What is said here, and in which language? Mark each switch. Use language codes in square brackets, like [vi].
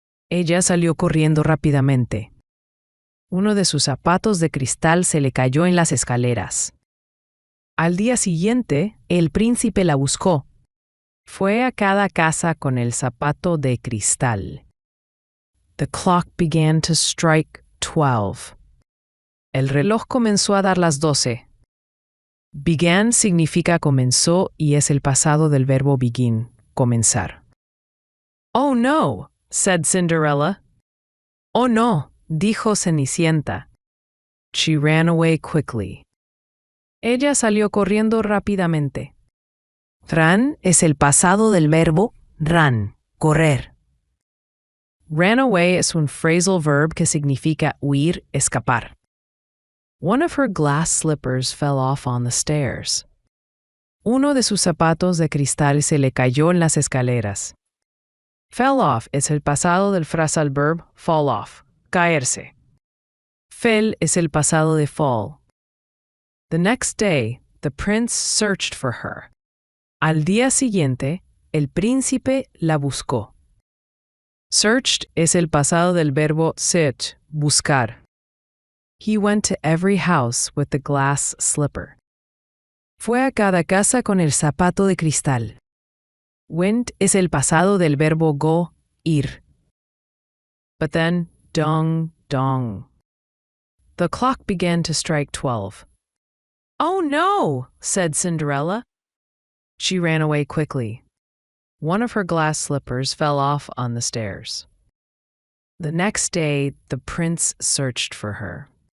[es] Ella salió corriendo rápidamente. Uno de sus zapatos de cristal se le cayó en las escaleras. Al día siguiente, el príncipe la buscó. Fue a cada casa con el zapato de cristal. [en] The clock began to strike 12. [es] El reloj comenzó a dar las 12. Began significa comenzó y es el pasado del verbo begin, comenzar. [en] «Oh no», said Cinderella. [es] «Oh no», dijo Cenicienta. [en] She ran away quickly. [es] Ella salió corriendo rápidamente. Ran es el pasado del verbo run, correr. Ran away es un phrasal verb que significa huir, escapar. [en] One of her glass slippers fell off on the stairs. [es] Uno de sus zapatos de cristal se le cayó en las escaleras. Fell off es el pasado del phrasal verb fall off, caerse. Fell es el pasado de fall. [en] The next day, the prince searched for her. [es] Al día siguiente, el príncipe la buscó. Searched es el pasado del verbo search, buscar. [en] He went to every house with the glass slipper. [es] Fue a cada casa con el zapato de cristal. Went es el pasado del verbo go, ir. [en] But then, dong, dong. The clock began to strike 12. "Oh no!" said Cinderella. She ran away quickly. One of her glass slippers fell off on the stairs. The next day, the prince searched for her.